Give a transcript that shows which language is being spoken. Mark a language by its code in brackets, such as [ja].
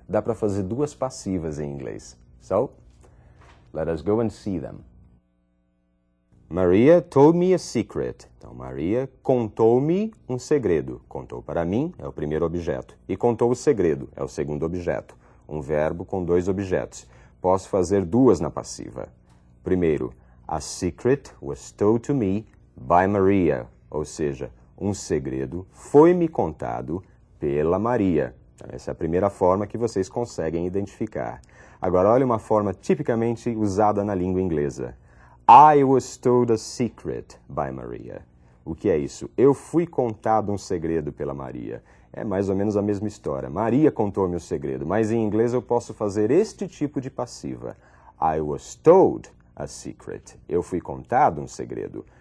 [pt] Dá para fazer duas passivas em inglês. [en] So, let us go and see them. Maria told me a secret. [pt] Então, Maria contou-me um segredo. Contou para mim é o primeiro objeto. E contou o segredo é o segundo objeto. Um verbo com dois objetos. Posso fazer duas na passiva. Primeiro, [en] a secret was told to me by Maria. [pt] Ou seja, um segredo foi-me contado pela Maria. Então, essa é a primeira forma que vocês conseguem identificar. Agora, olha uma forma tipicamente usada na língua inglesa. [en] I was told a secret by Maria. [pt] O que é isso? Eu fui contado um segredo pela Maria. É mais ou menos a mesma história. Maria contou-me o segredo, mas em inglês eu posso fazer este tipo de passiva. [en] I was told a secret. [pt] Eu fui contado um segredo.